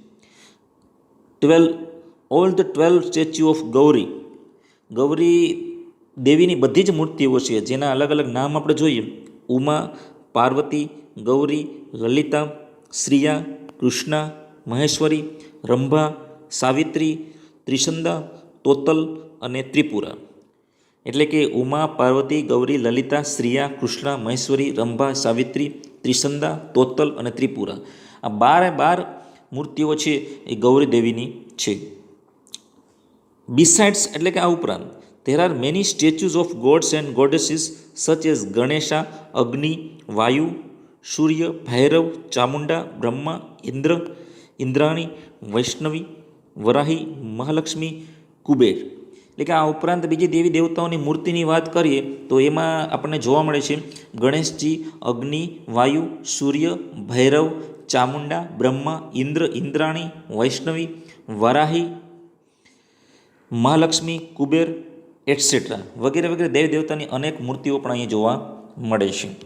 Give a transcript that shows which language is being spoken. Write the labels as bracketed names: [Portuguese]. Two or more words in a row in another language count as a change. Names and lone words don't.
[English] All the 12 statue of Gauri, [Gujarati] ગૌરી દેવીની બધી જ મૂર્તિઓ છે જેના અલગ અલગ નામ આપણે જોઈએ: ઉમા, પાર્વતી, ગૌરી, લલિતા, શ્રિયા, કૃષ્ણા, મહેશ્વરી, રંભા, સાવિત્રી, ત્રિસંદા, તોતલ અને ત્રિપુરા. એટલે કે ઉમા, પાર્વતી, ગૌરી, લલિતા, શ્રિયા, કૃષ્ણા, મહેશ્વરી, રંભા, સાવિત્રી, ત્રિસંદા, તોતલ અને ત્રિપુરા. આ 12 મૂર્તિઓ છે એ ગૌરી દેવીની છે. [English] બિસાઇડ્સ [Gujarati] એટલે કે આ ઉપરાંત [English] there are many statues of gods and goddesses such as Ganesha, Agni, Vayu, Surya, Bhairav, Chamunda, Brahma, Indra, Indraણી, વૈષ્ણવી, વરાહી, મહાલક્ષ્મી, કુબેર. [Gujarati] એટલે કે આ ઉપરાંત બીજી દેવી દેવતાઓની મૂર્તિની વાત કરીએ તો એમાં આપણને જોવા મળે છે ગણેશજી, અગ્નિ, વાયુ, સૂર્ય, ભૈરવ, ચામુંડા, બ્રહ્મા, ઇન્દ્ર, ઇન્દ્રાણી, વૈષ્ણવી, વરાહી, મહાલક્ષ્મી, કુબેર એટસેટ્રા વગેરે વગેરે દેવી દેવતાની અનેક મૂર્તિઓ પણ અહીં જોવા મળે છે.